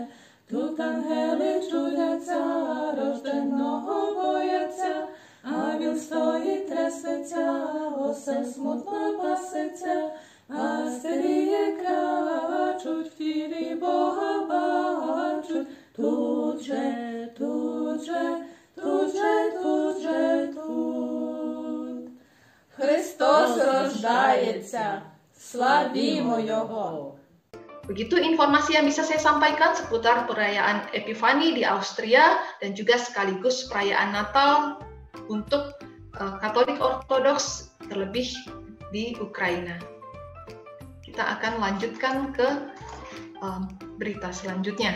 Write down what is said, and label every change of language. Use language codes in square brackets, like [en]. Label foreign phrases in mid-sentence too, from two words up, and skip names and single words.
[uk] Тут ангели чудяться, рожденого бояться, а він стоїть трясеться, осел смутно пасеться, пастирі клячуть, в тілі Бога бачуть. Тут же, тут же, тут же, тут же, тут. Христос рождається, славімо Його. [id] Begitu informasi yang bisa saya sampaikan seputar perayaan Epifani di Austria dan juga sekaligus perayaan Natal untuk Katolik Ortodoks terlebih di Ukraina. Kita akan lanjutkan ke berita selanjutnya.